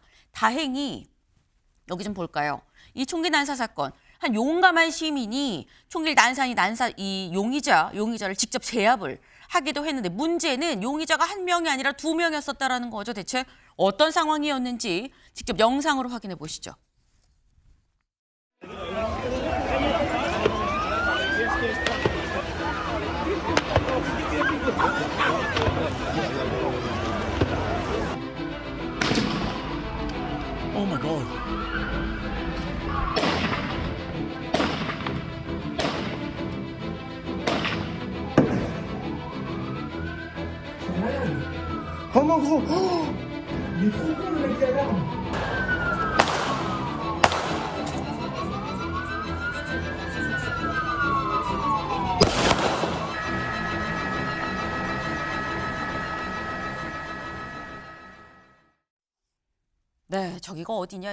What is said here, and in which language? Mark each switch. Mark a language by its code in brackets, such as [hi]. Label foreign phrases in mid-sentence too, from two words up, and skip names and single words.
[ko] 다행히 여기 좀 볼까요? 이 총기 난사 사건. 한 용감한 시민이 총기를 이 용의자를 직접 제압을 하기도 했는데 문제는 용의자가 1명이 아니라 2명이었었다라는 거죠. 대체 어떤 상황이었는지 직접 영상으로 확인해 보시죠. [en] Oh my God. [fr] Oh mon gros! Oh, il est trop con le mec là-bas! [ko] 네, 저기가 어디냐?